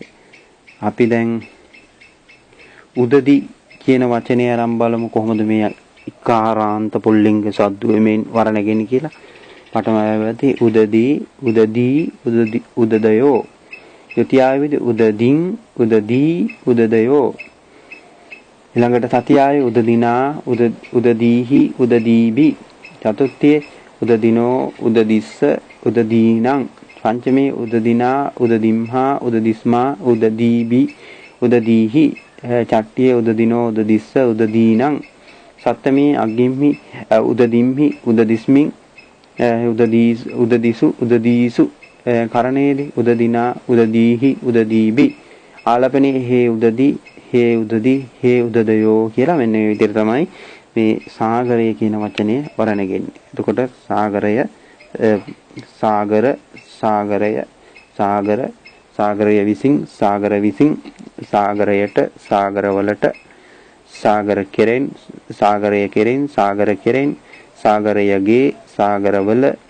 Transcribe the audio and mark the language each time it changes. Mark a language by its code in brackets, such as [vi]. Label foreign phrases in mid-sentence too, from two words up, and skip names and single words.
[si] අපි දැන් උදදි කියන වචනේ ආරම්භ බලමු කොහොමද මේ ඉකාරාන්ත පුල්ලිංග සද්දුවෙමින් වර්ණගෙන කියලා. [pi] පඨමයවදී උදදයෝ. ත්‍ෘතියවදී උදදයෝ. ඊළඟට තතියයි උදදිනා උදදීහි උදදීබි. චතුර්ථයේ උදදිනෝ උදදිස්ස උදදීනං. පංචමේ උදදිනා උදදිම්හා උදදිස්මා උදදීබි උදදීහි. චට්ඨියේ උදදිනෝ උදදිස්ස උදදීනං. සත්තමේ අග්ගිම්හි උදදිම්හි උදදිස්මින් උදදීසු. කරණේදී උදදිනා උදදීහි උදදීබි. [si] ආලපනේ [pi] හේ උදදයෝ [si] කියලා මෙන්න මේ විදිහට තමයි මේ සාගරය කියන වචනේ වර්ණගෙන්නේ. එතකොට සාගරය විසින් සාගරයට සාගරවලට සාගරය කෙරෙන් සාගරයගේ සාගරවල